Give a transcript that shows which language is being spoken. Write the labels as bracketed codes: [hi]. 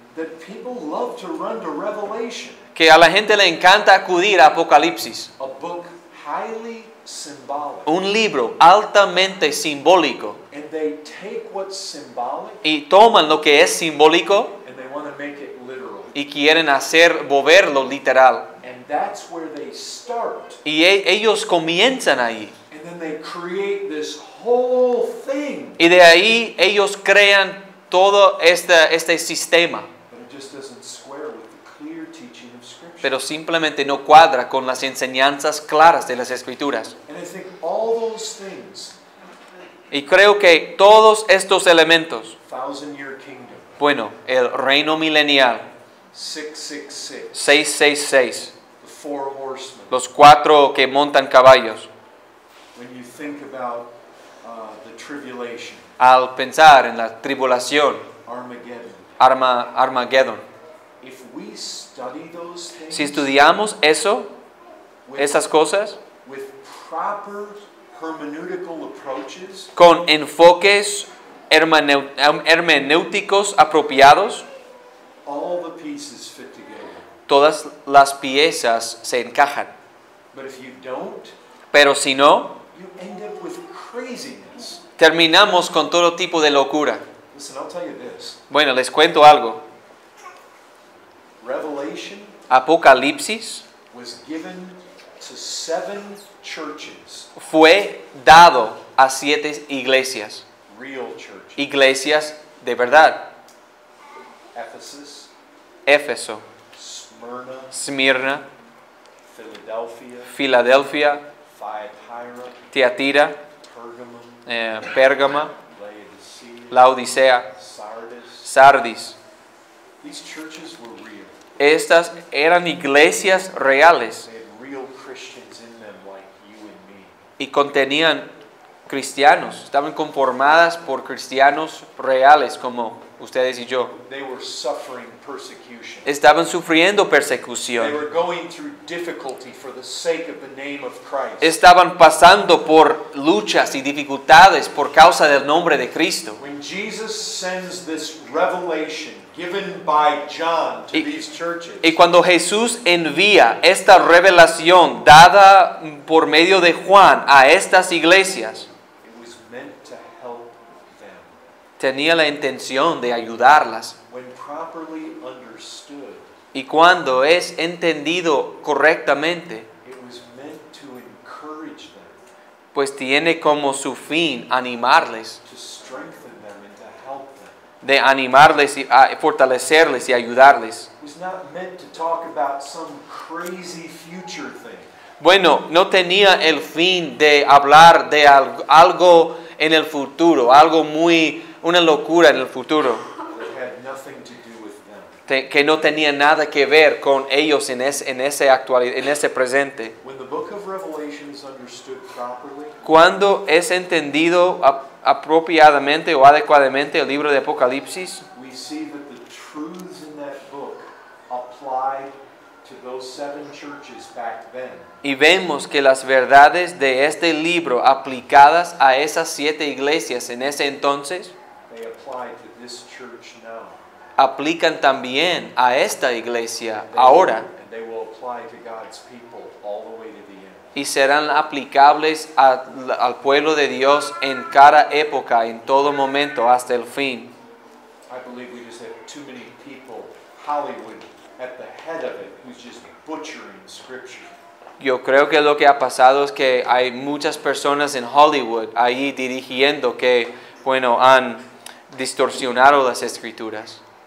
[en] that people love to run to Revelation, [es] que a la gente le encanta acudir a Apocalipsis, [en] a book highly symbolic, [es] un libro altamente simbólico, [en] and they take what's symbolic [es] y toman lo que es simbólico [en] and they want to make it literal. [es] y quieren volverlo literal. [en] And that's where they start. [es] Y ellos comienzan ahí. [en] And then they create this whole thing. [es] Y de ahí ellos crean todo este sistema, [en] But it just doesn't square with the clear teaching of Scripture. [es] pero simplemente no cuadra con las enseñanzas claras de las Escrituras. [en] And I think all those things, [es] Y creo que todos estos elementos, [en] 1,000-year kingdom, [es] bueno, el reino milenial, [en] 666, [es] 666, [en] the 4 horsemen. [es] los 4 que montan caballos, [en] When you think about the tribulation, [es] al pensar en la tribulación, [en] Armageddon, [es] Armageddon, [en] if we study those things [es] si estudiamos eso, [en] with, [es] esas cosas, [en] with proper hermeneutical approaches, [es] con enfoques hermenéuticos apropiados, [en] all the pieces fit together. [es] todas las piezas se encajan. [en] But if you don't, [es] Pero si no, [en] you end up with craziness. [es] terminamos con todo tipo de locura. [en] Listen, I'll tell you this. [es] Bueno, les cuento algo. [en] Revelation [es] Apocalipsis [en] was given to 7 churches, [es] fue dado a 7 iglesias, [en] real churches. [es] iglesias de verdad. [en] Ephesus, [es] Éfeso, [en] Smyrna, [es] Esmirna, [en] Philadelphia, [es] Filadelfia, [en] Thyatira, [es] Tiatira, [en] Pergamum, [es] Pérgama, [en] Laodicea, [es] Laodicea, [en] Sardis. [es] Sardis. [en] These churches were real. [es] Estas eran iglesias reales [en] They had real Christians in them like you and me. [es] y contenían cristianos, estaban conformadas por cristianos reales como ustedes y yo. [en] They were suffering persecution. [es] Estaban sufriendo [en] They [es] persecución, [en] were going through difficulty for the sake of the name of Christ. [es] estaban pasando por luchas y dificultades por causa del nombre de Cristo. [en] When Jesus sends this revelation given by John to [es] Y- [en] these churches, [es] Y cuando Jesús envía esta revelación dada por medio de Juan a estas iglesias, [en] it was meant to help them. [es] tenía la intención de ayudarlas. [en] When properly understood, [es] Y cuando es entendido correctamente, [en] it was meant to encourage them, [es] pues tiene como su fin animarles, [en] to strengthen them, and to help them. [es] de animarles y a fortalecerles y ayudarles. [en] It was not meant to talk about some crazy future thing. [es] Bueno, no tenía el fin de hablar de algo en el futuro, una locura en el futuro, [en] That had nothing to do with them. [es] que no tenía nada que ver con ellos en ese presente. [en] When the book of Revelation is understood properly, [es] Cuando es entendido apropiadamente o adecuadamente el libro de Apocalipsis, [en] we see that the truths in that book applied to those 7 churches back then. [es] y vemos que las verdades de este libro aplicadas a esas 7 iglesias en ese entonces, [en] They apply to this church now. [es] aplican también a esta iglesia [en] They [es] ahora [en] will- and they will apply to God's people all the way to the end. [es] y serán aplicables al pueblo de Dios en cada época, en todo momento, hasta el fin. [en] I believe we just have too many people, Hollywood, at the head of it, who's just butchering Scripture. [es] Yo creo que lo que ha pasado es que hay muchas personas en Hollywood ahí dirigiendo que, bueno, han distorsionado las escrituras.